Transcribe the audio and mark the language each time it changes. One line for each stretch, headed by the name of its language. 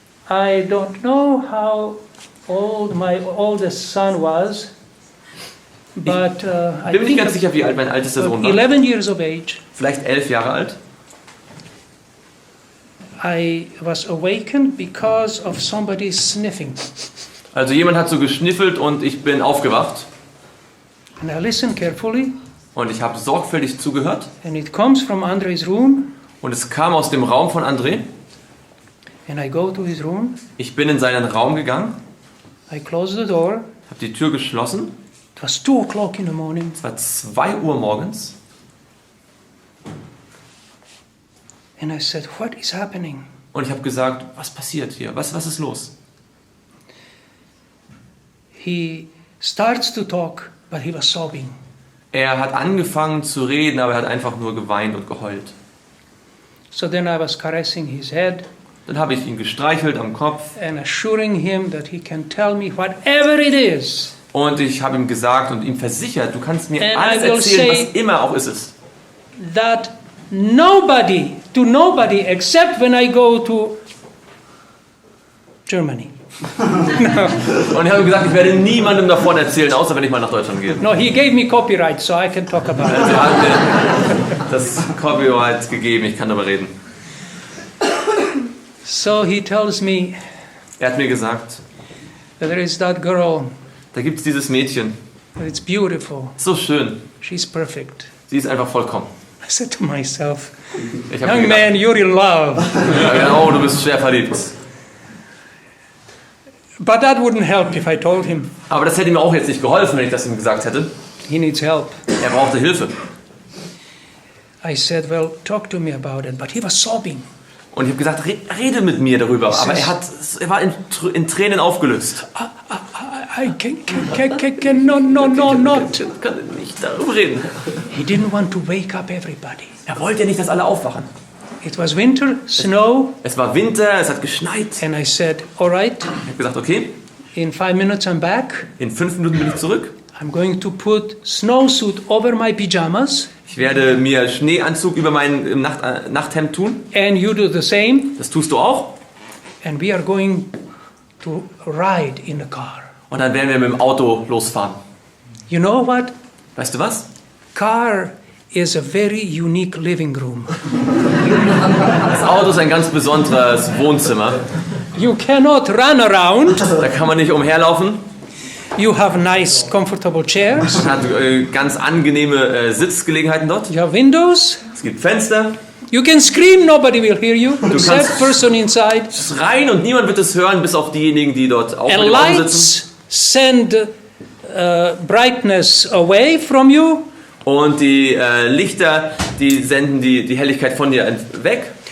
English: I don't know how old my oldest son was, but
German: Ich bin mir nicht ganz sicher, wie alt mein ältester Sohn war.
English: 11 years of age.
German: Vielleicht 11 Jahre alt.
English: I was awakened because of somebody sniffing.
German: Also jemand hat so geschniffelt und ich bin aufgewacht.
English: And I listened carefully.
German: Und ich habe sorgfältig zugehört.
English: And it comes from Andre's room.
German: Und es kam aus dem Raum von André.
English: And I go to his room.
German: Ich bin in seinen Raum gegangen.
English: I close the door.
German: Habe die Tür geschlossen.
English: It was 2 o'clock in the morning.
German: Es war 2 Uhr morgens.
English: And I said, what is happening?
German: Und ich habe gesagt, was passiert hier? Was ist los?
English: he starts to talk, but he was sobbing.
German: Er hat angefangen zu reden, aber er hat einfach nur geweint und geheult.
English: So then I was caressing his head
German: Dann habe ich ihn gestreichelt am Kopf
English: and assuring him that he can tell me whatever it is.
German: und ich habe ihm gesagt und ihm versichert, du kannst mir
English: And
German: alles
English: I will
German: erzählen,
English: say-
German: was immer auch ist.
English: That nobody except when I go to Germany.
German: Und ich habe ihm gesagt, ich werde niemandem davon erzählen, außer wenn ich mal nach Deutschland gehe.
English: No, he gave me copyright, so I can talk about it.
German: Also er hat mir das Copyright gegeben, ich kann darüber reden.
English: So he tells me
German: Er hat mir gesagt,
English: that there is that girl,
German: da gibt es dieses Mädchen,
English: that it's beautiful,
German: so schön,
English: she's perfect.
German: sie ist einfach vollkommen.
English: I said to myself,
German: Ich habe mir
English: young
German: gedacht,
English: man, you're in love.
German: oh, du bist schwer verliebt.
English: But that wouldn't help if I told him
German: Aber das hätte ihm auch jetzt nicht geholfen, wenn ich das ihm gesagt hätte.
English: he needs help.
German: Er brauchte Hilfe.
English: I said, well, talk to me about it. But he was sobbing.
German: Und ich habe gesagt, rede mit mir darüber. Aber er war in Tränen aufgelöst.
English: I can no, not.
German: Ich kann nicht darüber reden.
English: He didn't want to wake up everybody.
German: Er wollte ja nicht, dass alle aufwachen.
English: It was winter, snow,
German: Es war Winter, es hat geschneit.
English: and I said, all right,
German: Ich habe gesagt, okay,
English: in 5 minutes I'm back.
German: in 5 Minuten bin ich zurück.
English: I'm going to put snowsuit over my pajamas,
German: Ich werde mir Schneeanzug über mein Nachthemd tun.
English: and you do the same,
German: Das tust du auch.
English: and we are going to ride in the car.
German: Und dann werden wir mit dem Auto losfahren.
English: You know what?
German: Weißt du was?
English: Car is a very unique living room.
German: Das Auto ist ein ganz besonderes Wohnzimmer.
English: You cannot run around.
German: Da kann man nicht umherlaufen.
English: You have nice, comfortable chairs.
German: Man hat ganz angenehme Sitzgelegenheiten dort.
English: You have windows.
German: Es gibt Fenster.
English: You can scream, nobody will hear you, except
German: kannst-
English: person inside.
German: Schreien und niemand wird es hören, bis auf diejenigen, die dort auch
English: And
German: mit dem Auto sitzen.
English: lights send brightness away from you.
German: Und die Lichter, die senden die Helligkeit von dir weg.